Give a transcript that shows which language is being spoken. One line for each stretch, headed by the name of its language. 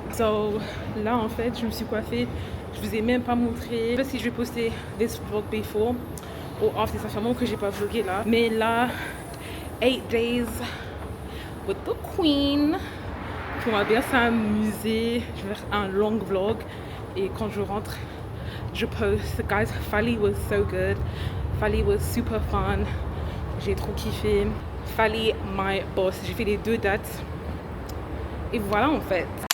French: So, là, en fait, je me suis coiffée. Je vous ai même pas montré. Je sais pas si je vais poster
English: this vlog before
French: ou
English: after.
French: Ça fait un moment que j'ai pas vlogué, là. Mais là,
English: 8 days with the queen.
French: On va bien s'amuser, je vais faire un long vlog et quand je rentre, je poste.
English: Guys, Fally was so good, Fally was super fun,
French: j'ai trop kiffé. Fally,
English: my boss,
French: j'ai fait les 2 dates et voilà en fait.